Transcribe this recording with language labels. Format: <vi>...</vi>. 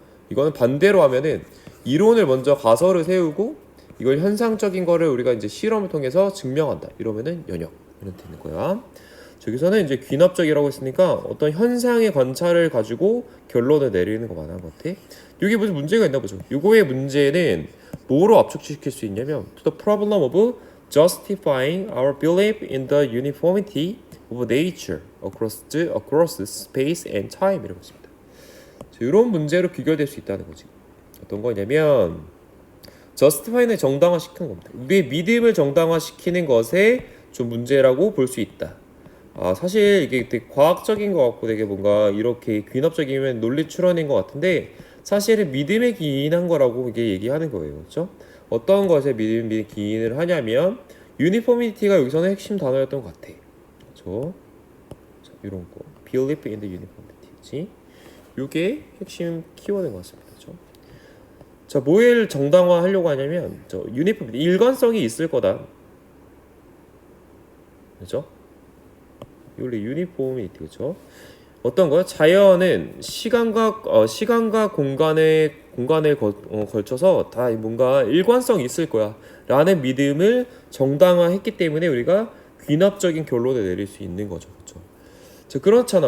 <ko>이거는 반대로 하면은 이론을 먼저 가설을 세우고 이걸 현상적인 거를 우리가 이제 실험을 통해서 증명한다. 이러면은 연역. 이런 되는 거야. 저기서는 이제 귀납적이라고 했으니까 어떤 현상의 관찰을 가지고 결론을 내리는 거 말하는 것 같아. 이게 무슨 문제가 있나 보죠. 요거의 문제는 뭐로 압축시킬 수 있냐면</ko> <en>to the problem of justifying our belief in the uniformity of nature across space and time</en> <ko>이라고 했습니다. 이런 문제로 귀결될 수 있다는 거지. 어떤 거냐면 justify는 정당화시키는 겁니다. 우리의 믿음을 정당화시키는 것에 좀 문제라고 볼 수 있다. 사실 이게 되게 과학적인 것 같고 되게 뭔가 이렇게 귀납적이면 논리 추론인 것 같은데 사실은 믿음에 기인한 거라고 이게 얘기하는 거예요. 그렇죠? 어떤 것에 믿음에 기인을 하냐면 유니포미티가 여기서는 핵심 단어였던 것 같아. 그렇죠? 자, 이런 거.</ko> <en>Belief in the uniformity.</en> <ko>이게 핵심 키워드인 것 같습니다. 그렇죠? 자, 뭐를 정당화 하려고 하냐면 유니폼 일관성이 있을 거다. 그렇죠? 원래 유니폼이티 그렇죠? 어떤 거요? 자연은 시간과 공간에 걸쳐서 다 뭔가 일관성이 있을 거야 라는 믿음을 정당화했기 때문에 우리가 귀납적인 결론을 내릴 수 있는 거죠. 그렇죠? 자, 그렇잖아.</ko>